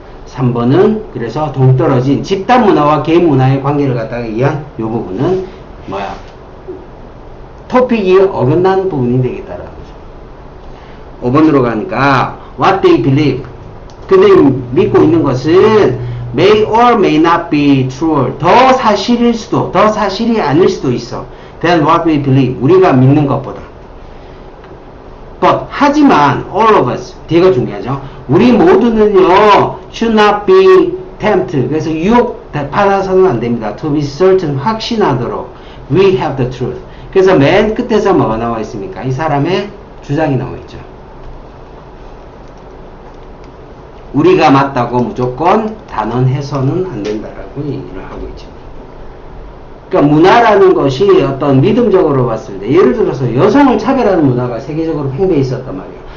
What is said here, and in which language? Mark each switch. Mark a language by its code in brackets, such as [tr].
[ko] 3번은 그래서 동떨어진 집단 문화와 개인 문화의 관계를 갖다가 이해한 이 부분은 토픽이 어긋난 부분이 되겠다라는 거죠. 5번으로 가니까 [en] what they believe, [ko] 그들이 믿고 있는 것은 [en] may or may not be true, [ko] 더 사실일 수도 더 사실이 아닐 수도 있어 [en] than what we believe, [ko] 우리가 믿는 것보다. [en] But, [ko] 하지만 [en] all of us, [ko] 뒤가 중요하죠. 우리 모두는요 [en] should not be tempted, [ko] 그래서 유혹 받아서는 안 됩니다. [en] to be certain, [ko] 확신하도록 [en] we have the truth. [ko] 그래서 맨 끝에서 뭐가 나와 있습니까? 이 사람의 주장이 나와 있죠. 우리가 맞다고 무조건 단언해서는 안 된다라고 얘기를 하고 있죠. 그러니까 문화라는 것이 어떤 믿음적으로 봤을 때, 예를 들어서 여성을 차별하는 문화가 세계적으로 팽배해 있었단 말이에요.